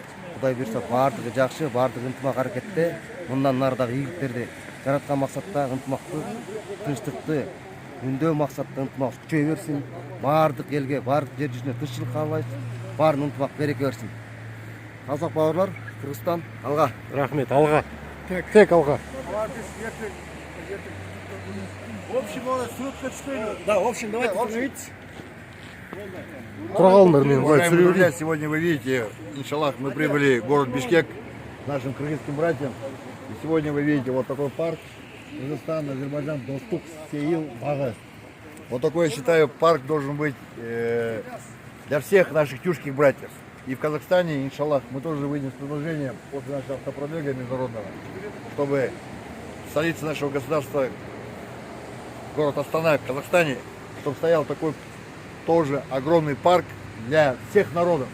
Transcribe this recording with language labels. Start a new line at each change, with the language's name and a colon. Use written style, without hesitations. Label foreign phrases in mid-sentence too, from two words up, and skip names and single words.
Kazakh: Құдай бұйырса барлығы жақсы, барлығы ынтымақ әрекетте, мұндан нардағы игіліктерді жаратқан мақсатта ынтымақты, тыныштықты үндеу мақсатта ынтымақ күшейе берсін. Барлық елге, барлық жер жүзіне тыныштық қалайсыз, барлық ынтымақ береке берсін. Қазақ бауырлар, Қырғызстан, алға. Рахмет, алға. Тек алға.
Russian: В общем,
Kazakh: суретке түспейді.
Russian: Да, в общем, давайте становитесь.
Kazakh: Тұра қалыңдар, мен былай
Russian: Уважаемые
Kazakh: түсіре
Russian: друзья,
Kazakh: берейін.
Russian: сегодня вы видите, иншаллах, мы прибыли в город Бишкек к нашим кыргызским братьям. И сегодня вы видите вот такой парк. Кыргызстан, Азербайджан, достук, сеил, бага. Вот такой, я считаю, парк должен быть для всех наших тюркских братьев. И в Казахстане, иншаллах, мы тоже выйдем с предложением после нашего автопробега международного, чтобы столица нашего государства, город Астана в Казахстане, чтобы стоял такой тоже огромный парк для всех народов.